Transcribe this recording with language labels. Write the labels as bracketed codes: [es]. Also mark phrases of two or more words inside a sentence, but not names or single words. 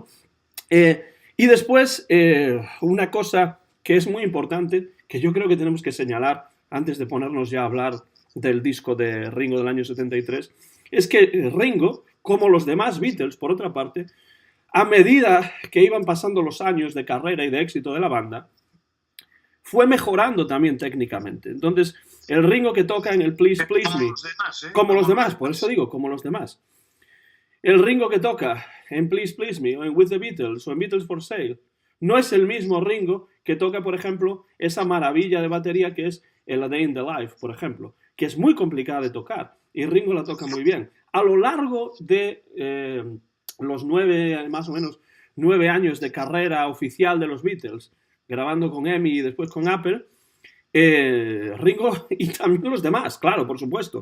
[es] Y después, una cosa que es muy importante, que yo creo que tenemos que señalar antes de ponernos ya a hablar del disco de Ringo del año 73, es que Ringo, como los demás Beatles, por otra parte, a medida que iban pasando los años de carrera y de éxito de la banda, fue mejorando también técnicamente. Entonces, el Ringo que toca en el Please Please Me, como los demás, por eso digo, como los demás. El Ringo que toca en Please Please Me, o en With the Beatles, o en Beatles for Sale, no es el mismo Ringo que toca, por ejemplo, esa maravilla de batería que es el A Day in the Life, por ejemplo, que es muy complicada de tocar, y Ringo la toca muy bien. A lo largo de los más o menos 9 años de carrera oficial de los Beatles, grabando con EMI y después con Apple, Ringo y también los demás, claro, por supuesto.